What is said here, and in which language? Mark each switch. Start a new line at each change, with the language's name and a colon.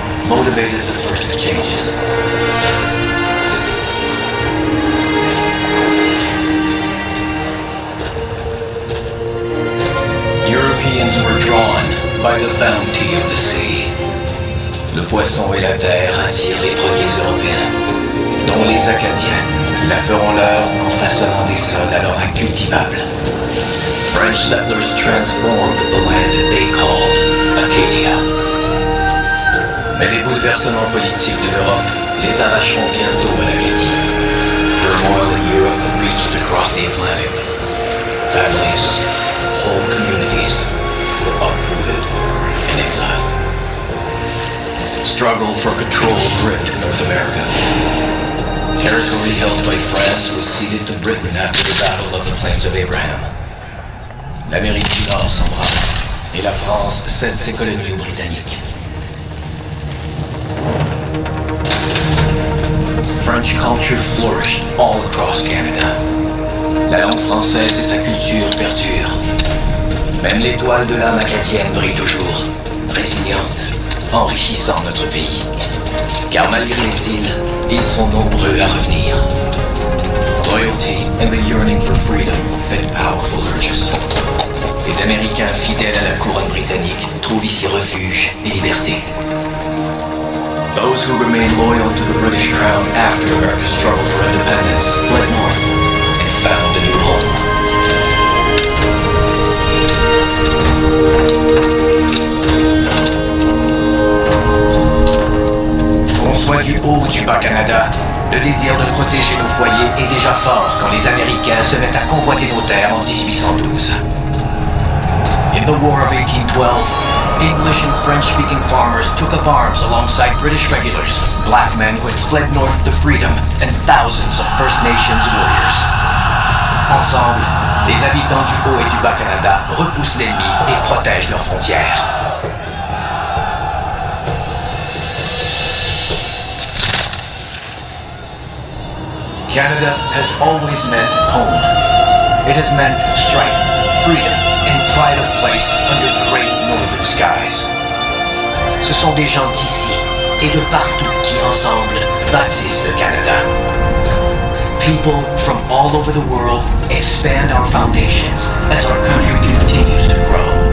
English: motivated the first exchanges. Europeans were drawn by the bounty of the sea.
French: Le poisson et la terre attirent les premiers Européens, dont les Acadiens la feront leur en façonnant des sols alors incultivables.
English: French settlers transformed the land they called Acadia.
French: Mais les bouleversements politiques de l'Europe les arracheront bientôt à l'Acadie.
English: Turmoil in Europe reached across the Atlantic. Families, whole communities were uprooted and exiled. Struggle for control gripped North America. Territory held by France was ceded to Britain after the Battle of the Plains of Abraham.
French: L'Amérique du Nord s'embrasse et la France cède ses colonies aux Britanniques.
English: French culture flourished all across Canada.
French: La langue française et sa culture perdurent. Même l'étoile de l'âme acadienne brille toujours, résiliente, enrichissant notre pays. Car malgré l'exil, ils sont nombreux à revenir.
English: Loyalty and the yearning for freedom fed powerful urges.
French: Les Américains fidèles à la couronne britannique trouvent ici refuge et liberté.
English: Those who remained loyal to the British crown after America's struggle for independence fled north and found a new home.
French: Qu'on soit du haut ou du bas Canada, le désir de protéger nos foyers est déjà fort quand les Américains se mettent à convoiter nos terres en 1812.
English: In the War of 1812, English and French-speaking farmers took up arms alongside British regulars, black men who had fled north to freedom, and thousands of First Nations warriors.
French: Ensemble, les habitants du Haut et du Bas-Canada repoussent l'ennemi et protègent leurs frontières.
English: Canada has always meant home. It has meant strength, freedom, and pride of place under great northern skies.
French: Ce sont des gens d'ici et de partout qui ensemble bâtissent le Canada.
English: People from all over the world expand our foundations as our country continues to grow.